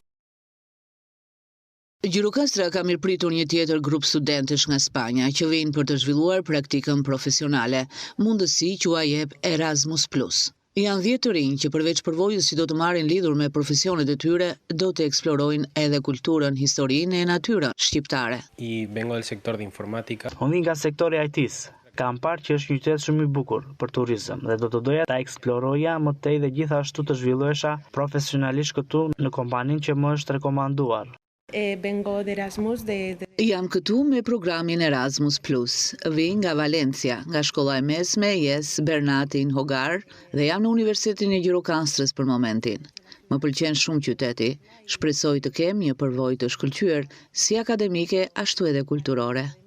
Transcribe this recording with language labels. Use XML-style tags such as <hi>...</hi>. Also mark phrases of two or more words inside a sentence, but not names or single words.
<sq>Gjirokastra ka mirëpritur një tjetër grup studentësh nga Spanja që vinë për të zhvilluar praktikën profesionale, mundësi që jep Erasmus+. Janë 10 të rinj që përveç përvojës që do të marrin lidhur me profesionet e tyre, do të eksplorojnë edhe kulturën, historinë e natyrën shqiptare.</sq> <es>Y vengo del sector de informática.</es> <sq>Unë nga sektori IT-s. Kam parë që është një qytet shumë i bukur për turizëm dhe do të doja ta eksploroja më tej dhe gjithashtu të zhvillohesha profesionalisht këtu në kompaninë që më është rekomanduar.</sq> <es>Vengo de Erasmus</es> <sq>Jam këtu me programin Erasmus+. Vi nga Valencia, nga shkolla e mesme Jes Bernatin Hogar dhe jam në Universitetin e Gjirokastrës për momentin. Më pëlqen shumë qyteti, shpresoj të kem një përvojë të shkëlqyer si akademike ashtu edhe kulturore.</sq>